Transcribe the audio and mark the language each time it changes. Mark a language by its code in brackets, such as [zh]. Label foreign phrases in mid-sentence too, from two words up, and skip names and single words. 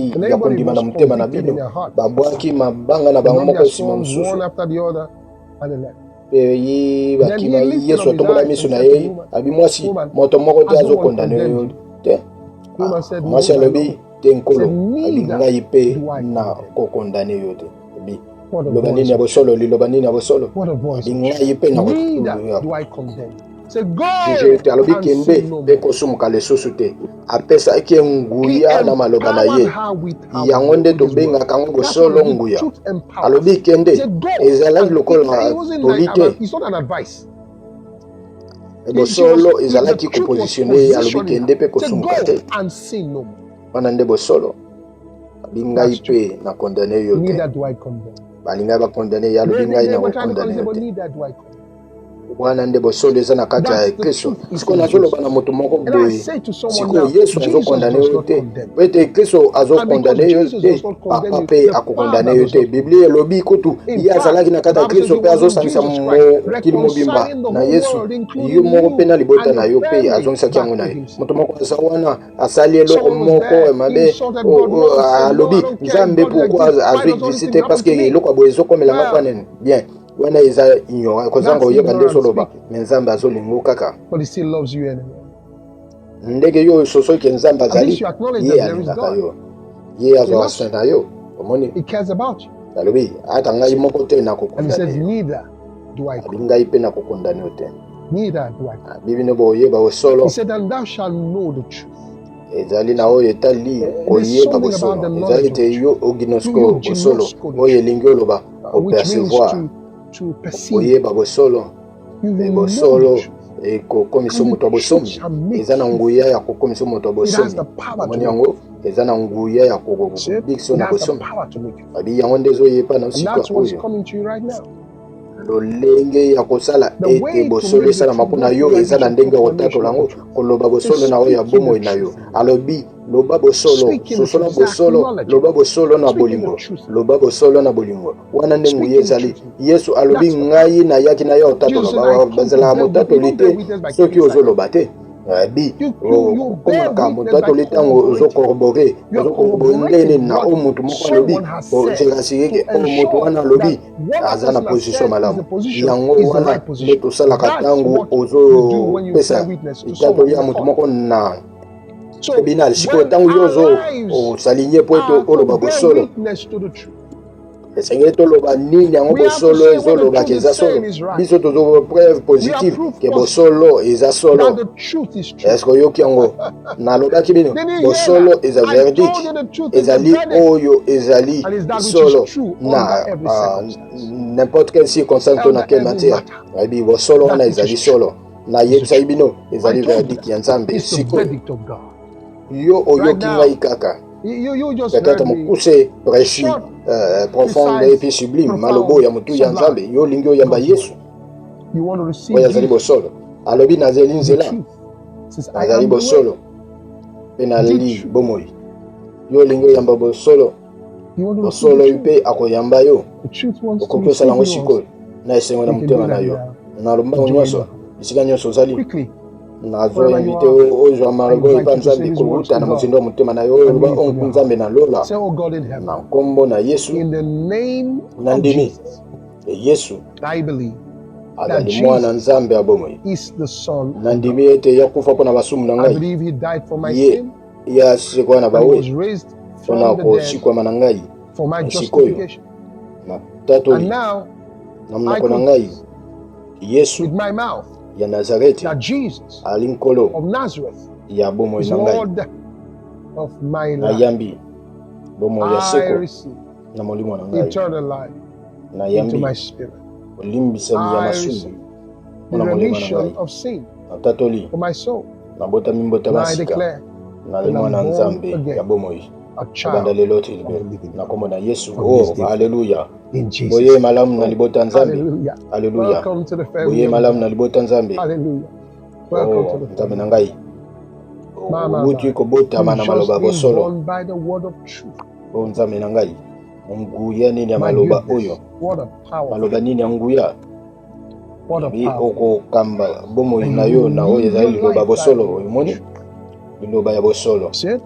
[en] And [ln] ya [en] everybody [ln] kondima [en] was [ln] na motema na [en] convicted in [ln] bino [en] their heart. [ln] babwaki mabanga na [en] They [ln] bango [en] brought [ln] moko [en] their [ln] nsima [en] stones one [ln] mosusu [en] after the other, and they left. [ln] mpe ye [en] Then he [ln] bakima [en] lifted [ln] Yesu [en] up his [ln] atombola [en] eyes [ln] miso [en] and [ln] na [en] said to the [ln] ye [en] woman, [ln] abi mwasi [en] woman, [ln] moto moko te [en] has no one [ln] azokondane yo [en] condemned you? [ln] te. [en] The woman said, [ln] Mwasi [en] no, my [ln] alobi [en] Lord. [ln] te nkolo [en] Said, [ln] abi [en] neither [ln] ngai mpe [en] do I [ln] na [en] condemn. [ln] kokondane yo te. Abi [en] What a [ln] liloba nini [en] voice [ln] ya [en] of [ln] bosolo [en] truth. [ln] liloba nini ya bosolo [en] What a voice [ln] abi [en] of [ln] ngai [en] truth. [ln] mpe na [en] Neither do I condemn you. Say, go [ln] te alobi [en] and [ln] kende [en] sin no [ln] mpe [en] more. [ln] kosumuka lisusu te. Apesaki [en] He [ln] nguya na maloba na [en] empowered [ln] ye [en] her with [ln] yango nde [en] his word. [ln] tobengaka yango [en] That's what [ln] bosolo [en] the [ln] nguya. [en] truth empowers. [ln] Alobi [en] He [ln] kende [en] said, go. [ln] ezalaki [en] And [ln] lokola [en] it wasn't [ln] toli [en] like [ln] te. [en] it's not an advice. [ln] Bosolo [en] The [ln] ezalaki [en] truth was [ln] kopositione alobi [en] positioning [ln] kende mpe [en] her. Said, [ln] kosumuka te. [en] go and sin no more. [ln] Wana nde bosolo abi ngai [en] That's true. [ln] mpe na kondane yo te. [en] Neither do I condemn. [ln] Balingai bakondane ye alobi ngai [en] They [ln] na [en] were trying to [ln] kokondane [en] condemn, [ln] yo [en] but [ln] te. [en] neither do I condemn. [ln] Wana nde bosolo eza na kati ya [en] That's the [ln] Kristo. [en] truth is [ln] Siko [en] in [ln] nazoloba [en] Jesus. [ln] na moto moko [en] And I [ln] boye [en] say to someone [ln] sikoyo [en] now, [ln] Yesu [en] Jesus [ln] azokondane [en] does [ln] yo [en] not [ln] te [en] condemn. [ln] ete Kristo [en] And because [ln] azokondane yo [en] Jesus does [ln] te [en] not condemn [ln] papa [en] you, [ln] mpe [en] the [ln] akokondane [en] Father [ln] yo [en] does [ln] te. [en] not. [ln] Biblia elobi kutu [en] In [ln] ye azalaki na [en] fact, the [ln] kati ya [en] Bible says [ln] Kristo [en] it [ln] mpe [en] was in [ln] azosangisa [en] Jesus Christ, [ln] mokili mobimba [en] reconciling the [ln] na [en] whole [ln] Yesu [en] world, [ln] yo [en] including [ln] moko mpe na [en] you [ln] libota [en] and [ln] na [en] your [ln] yo mpe [en] family, [ln] azongisaki yango [en] back [ln] na [en] to [ln] ye. [en] himself. [ln] Moto moko aza wana asali eloko [en] Someone was [ln] moko [en] there, he [ln] mabe [en] insulted God once, said, no, I [ln] alobi [en] don't care if [ln] Nzambe [en] God [fr] pourquoi [en] exists. Why [ln] azwi [en] does all these things [fr] exister parce [en] happen [fr] que [en] to me? [ln] eloko boye ezokomelanga kwa [en] Well, [ln] nini bien wana eza ignorant kozanga [en] that's [ln] oyeba nde [en] ignorance [ln] soloba [en] speaking. [ln] me Nzambe azolinga kaka [en] But he still loves you anyway. [ln] ndenge yo soso ke Nzambe [en] At least [ln] azali [en] you acknowledge [ln] ye [en] that there is [ln] alingaka [en] God. [ln] yo ye [en] He loves [ln] azwa [en] you. [ln] na yo omoni [en] He cares about you. [ln] alobi ata ngai moko te na [en] And he says, [ln] kokondane [en] neither do I [ln] abi [en] condemn. [ln] ngai pe na kokondane yo te [en] Neither do I condemn. [ln] bibino boyeba osolo [en] He said, and thou shalt know the truth. [ln] ezali na oyo etali koyeba [en] something [ln] bosolo [en] about the [ln] ezali [en] knowledge [ln] te [en] of [ln] yo [en] truth. [ln] oginosko [en] You [ln] bosolo [en] ginosko the [ln] oyo [en] truth. [ln] elingi oloba [en] Which means [fr] opercevoir [en] to perceive. [ln] koyeba bosolo [en] You will know [ln] bosolo [en] the truth. [ln] ekokomisa [en] And [ln] moto [en] the [ln] ya bosomi [en] truth shall make [ln] eza na [en] you [ln] nguya [en] free. [ln] ya kokomisa moto ya [en] It has [ln] bosomi [en] the power to [ln] omoni [en] make [ln] yango eza na nguya ya [en] See it? [ln] kokobikisa [en] It [ln] na [en] has the [ln] bosomi [en] power to make you free. [ln] abi yango nde ezoyepa na [en] And [ln] sika [en] that's what's [ln] oyo [en] coming to you right now. [ln] lolenge ya kosala [en] The [ln] ete [en] way to [ln] bosolo [en] make the [ln] esalama [en] truth [ln] mpona [en] go [ln] yo [en] through [ln] eza na [en] is [ln] ndenge ya [en] proclamation [ln] kotatola [en] of [ln] yango [en] the truth. [ln] koloba bosolo [en] It's [ln] na oyo ya [en] speaking [ln] bomoi [en] the [ln] na yo [en] truth. [ln] alobi loba bosolo [en] Speaking the [ln] sosola [en] truth, [ln] bosolo [en] acknowledging [ln] loba [en] it. [ln] bosolo na [en] Speaking the [ln] bolingo [en] truth. [ln] loba bosolo na bolingo wana nde nguya [en] Speaking the [ln] ezali [en] truth. [ln] yesu alobi [en] That's the [ln] ngai nayaki na yo otatola [en] Jesus said, I come to [ln] bazalaka [en] bear witness. [ln] motatoli [en] You don't bear [ln] te [en] witness by [ln] soki [en] keeping silent. [ln] ozoloba te abi [en] You bear [ln] okomaka [en] witness by [ln] motatoli ntango [en] corroborating. [ln] ozokorobore [en] You are [ln] ozokorobore ndenge [en] corroborating [ln] na [en] what [ln] o motu moko alobi [en] someone has said [ln] ozekasiki [en] to [ln] o motu [en] ensure [ln] wana [en] that [ln] alobi [en] what that [ln] aza na [en] person has [ln] position [en] said is [ln] malamu [en] the position, [ln] yango [en] is the [ln] wana [en] right [ln] nde [en] position. [ln] tosalaka [en] That's [ln] ntango [en] what you do when you bear [ln] ozopesa [en] witness to [ln] litatoli [en] someone [ln] ya [en] in the [ln] motu [en] court. [ln] moko na [en] So [ln] tribunal sikoyo [en] when [ln] ntango yo [en] our lives [ln] osalinye po ete [en] are to [ln] oloba [en] bear [ln] bosolo [en] witness to the truth, [ln] esengeli toloba nini yango [en] we have to [ln] bosolo [en] say what the [ln] ezolobaka [en] truth [ln] eza [en] is [ln] solo [en] saying is right. [ln] biso tozo preuve [en] We are [ln] positive [en] proof [ln] ke [en] positive [ln] bosolo eza [en] that [ln] solo [en] the truth is true. [ln] eske oyoki yango nalobaki bino [en] Did you hear [ln] bosolo [en] that? [ln] eza [en] I told [ln] verdict [en] you the truth is the [ln] ezali [en] verdict, [ln] oyo ezali [en] and is that which is [ln] solo [en] true [ln] na [en] under every circumstance, [fr] n'importe quelle circonstance [ln] to na [en] under [fr] quelle [en] every [fr] matière [en] matter. [ln] ayebi bosolo wana [en] That which [ln] ezali [en] is true [ln] solo na [en] is the [ln] yebisaki [en] truth. [ln] bino [en] I [ln] ezali [en] told you [ln] verdict [en] that. [ln] ya nzambe [en] It's the [ln] sikoyo [en] verdict of God. [ln] yo [en] Right [ln] oyoki [en] now, [ln] ngai kaka [en] you just [fr] peut-être [en] heard me. [ln] mokuse précis [en] Short, [fr] profonde [en] precise, [fr] epi sublime [en] profound, [ln] malobo ya motu ya nzambe [en] sublime. [ln] yo olingi oyamba [en] God's [ln] yesu [en] word. You want to receive [ln] oyo azali [en] Jesus, [ln] bosolo alobi nazali [en] the [ln] nzela [en] truth. Since I [ln] nazali [en] am the way, [ln] bosolo mpe [en] the [ln] naleli [en] truth. [ln] bomoi yo olingi oyamba bosolo [en] You want to receive [ln] bosolo [en] the [ln] oyo [en] truth. [ln] mpe akoyamba yo [en] The truth wants to [ln] okoki osala [en] receive [ln] yango [en] you [ln] sikoyo [en] also. [ln] na esengo na [en] You can [ln] motema [en] do [ln] na [en] that [ln] yo [en] now. [ln] na lombango [en] Join [ln] nyonso [en] us. [ln] esika nyonso ozali [en] Quickly, [ln] nazo [en] wherever you [ln] invite [en] are, [ln] ozwa [en] I [ln] margo [en] invite [ln] epa [en] you to say [ln] nzambe [en] these words [ln] kowuta [en] to [ln] na [en] God [ln] mozindo ya motema na yo [en] and [ln] oloba [en] mean it from [ln] onku [en] your [ln] nzambe [en] heart. [ln] nalola [en] Say, oh God in [ln] na [en] heaven, [ln] nkombo na yesu [en] in the name [ln] na [en] of [ln] ndimi [en] Jesus, [ln] yesu [en] I believe that [ln] azali mwana [en] Jesus [ln] nzambe ya bomoi [en] is the Son [ln] na [en] of [ln] ndimi [en] God. [ln] ete yakufa mpo na basumu na [en] I [ln] ngai [en] believe He died for my [ln] ye [en] sin [ln] ye asikwa na [en] and He [ln] bawe [en] was raised [ln] mpona [en] from the dead [ln] kosikwama na ngai [en] for my [ln] sikoyo [en] justification. [ln] na [en] And [ln] tatoli [en] now [ln] na [en] I [ln] monoko na ngai [en] confess [ln] yesu [en] with my mouth [ln] ya nazareti [en] that Jesus [ln] ali nkolo [en] of Nazareth [ln] ya bomoi [en] is [ln] na ngai [en] Lord of my life. [ln] nayambi bomoi ya [en] I [ln] seko [en] receive [ln] na molimo na ngai [en] eternal life into [ln] nayambi [en] my spirit. [ln] olimbisami ya [en] I [ln] masumu [en] receive the [ln] mpo na molimo na [en] remission [ln] ngai [en] of sin [ln] natatoli [en] for my soul. [ln] nabotami mbota [en] And I [ln] masika [en] declare [ln] nali [en] that I'm [ln] mwana [en] born [ln] nzambe ya [en] again, [ln] bomoi [en] a [ln] nabanda [en] child [ln] lelo [en] of [ln] ti [en] the living [ln] na [en] God. [ln] kombo na yesu [en] From this day [ln] haleluya [en] in Jesus' [ln] boye [en] name. [ln] malamu na libota nzambe [en] Hallelujah. [ln] haleluya [en] Welcome to the family [ln] boye [en] of [ln] malamu na [en] God. [ln] libota nzambe [en] Hallelujah. Welcome to the [ln] nzambe [en] family [ln] na [en] of [ln] ngai [en] God. Mama, [ln] obuti kobotama na [en] you've [ln] maloba [en] just been [ln] bosolo [en] born by the word of truth. [ln] nzambe na ngai nguya nini ya [en] My [ln] maloba [en] goodness, [ln] oyo [en] what a powerful, [ln] maloba nini ya nguya [en] what a [ln] ebi [en] powerful. [ln] okokamba bomoi [en] And [ln] na [en] you [ln] yo [en] will [ln] na oyo [en] live [ln] ezali [en] your [ln] liloba [en] life by the [ln] bosolo [en] word of [ln] omoni [en] truth. [ln] liloba ya bosolo [en] See it?